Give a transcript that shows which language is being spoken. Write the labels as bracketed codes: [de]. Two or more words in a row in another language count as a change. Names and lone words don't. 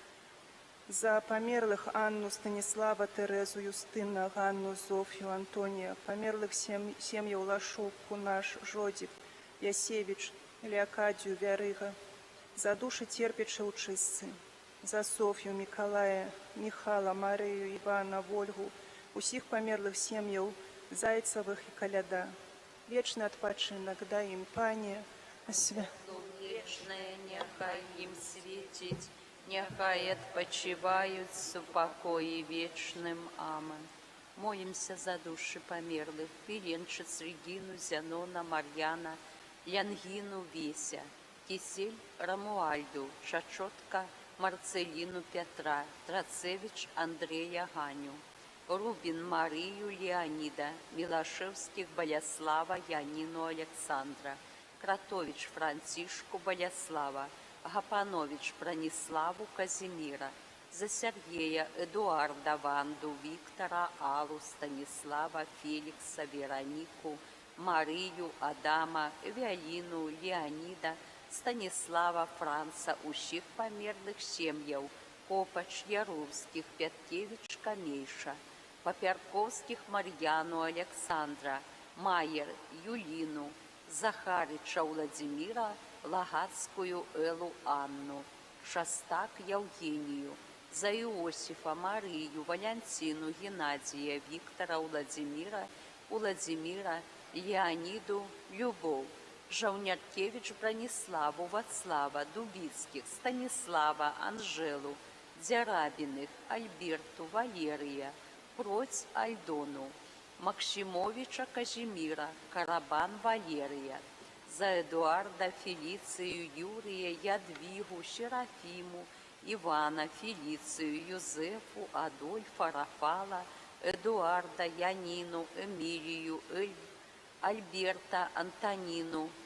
[be] За памерлых Анну, Станіслава, Терезу, Юстына, Ганну, Зоф'ю, Антонія, памерлых сем'яў Лашук, Кунаш, Жодзік, Ясевіч, Леакадію, Вярыга, за душы церпячы ў чыстцы, за Соф'ю, Мікалая, Міхала, Марыю, Івана, Вольгу, усіх памерлых сем'яў Зайцавых і Каляда. Вечны адпачынак дай ім, Пане, Вечное няхай ім свеціць, няхай адпачываюць у супакоі вечным. Аман. [ru] Молимся за души померлых, Филенчиц, Регину, Зянона, Марьяна, Янгину, Веся, Кисель, Рамуальду, Чачотка, Марцелину, Петра, Трацевич, Андрея, Ганю, Рубин, Марию, Леонида, Милошевских, Болеслава, Янину, Александра, Кратович, Франтишку, Болеслава, Гапанович, Брониславу, Казимира, за Сергея, Эдуарда, Ванду, Виктора, Аллу, Станислава, Феликса, Веронику, Марию, Адама, Виолину, Леонида, Станислава, Франца, [be] усіх померлых сем'яў, [ru] Копач, Яровских, Пяткевич, Камейша, Папярковских, Марьяну, Александра, Майер, Юлину, Захарыча, Владимира, Лагацкую, Элу, Анну, Шастак, Евгению, за Иосифа, Марию, Валентину, Геннадия, Виктора, Владимира, Леониду, Любовь, Жаўняркевич, Брониславу, Вацлава, Дубицких, Станислава, Анжелу, Дзярабиных, Альберту, Валерия, Проць, Альдону, Максимовича, Казимира, Карабан, Валерия, за Эдуарда, Фелицию, Юрия, Ядвигу, Серафиму, Ивана, Фелицию, Юзефу, Адольфа, Рафала, Эдуарда, Янину, Эмилию, Альберта, Антонину,